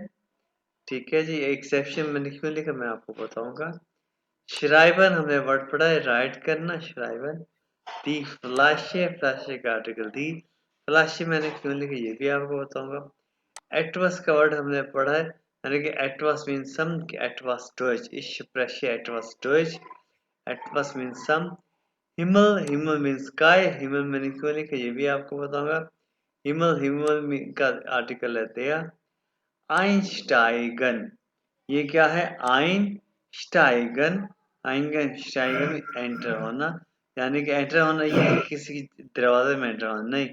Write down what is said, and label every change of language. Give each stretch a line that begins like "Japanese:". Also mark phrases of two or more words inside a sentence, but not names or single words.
Hindi: ठीक है जी, एक्सेप्शन मैंने क्यों लिखा मैं आपको बताऊंगा। श्राइबन हमने वर्ड पढ़ा है राइट करना, श्राइबन। दी फ्लाशे, फ्लाशे का आर्टिकल दी, फ्लाशे मैंने क्यों लिखा ये भी आपको बताऊंगा। एटवस का वर्ड हमने पढ़ा है यानी कि एटवस
English: means some,
German: etwas Deutsch, ich spreche etwas Deutsch,
English: एटवस means some.
Hindi: हिमल, हिमल
English: means sky,
Hindi: हिमल मैंने क्यों लिखा ये भी आपको बताऊंगा। हिमल, हिमल का आर्टिकल है देया। आइंस्टाइगन, ये क्या है आइंस्टाइगन, आइंगन स्टाइगन में एंटर होना, यानी कि एंटर होना ये किसी दरवाजे में एंटर होना नहीं।